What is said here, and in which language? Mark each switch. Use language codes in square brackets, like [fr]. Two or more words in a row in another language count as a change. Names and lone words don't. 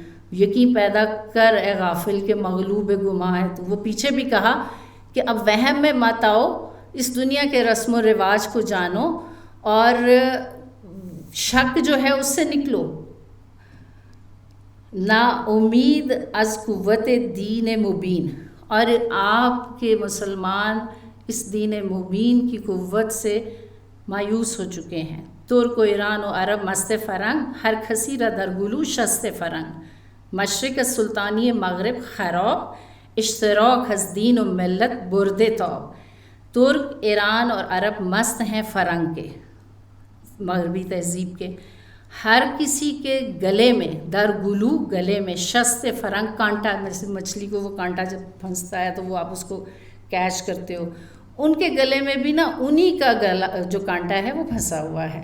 [ur] یقین پیدا کر اے غافل کے مغلوب گماں ہے، تو وہ پیچھے بھی کہا کہ اب وہم میں مت آؤ، اس دنیا کے رسم و رواج کو جانو اور شک جو ہے اس سے نکلو۔ [fa] نا امید از قوت دین مبین، [ur] اور آپ کے مسلمان اس دین مبین کی قوت سے مایوس ہو چکے ہیں۔ [fa] ترک و ایران و عرب مست فرنگ، ہر کسی را در گلو شست فرنگ، مشرق سلطانی مغرب خراب، اشتراک از دین و ملت برده تاب۔ [ur] ترک، ایران اور عرب مست ہیں فرنگ کے، مغربی تہذیب کے، ہر کسی کے گلے میں، [fa] در گلو [ur] گلے میں، [fa] شست فرنگ [ur] کانٹا، جیسے مچھلی کو وہ کانٹا جب پھنستا ہے تو وہ آپ اس کو کیچ کرتے ہو، ان کے گلے میں بھی نا انہی کا گلا جو کانٹا ہے وہ پھنسا ہوا ہے۔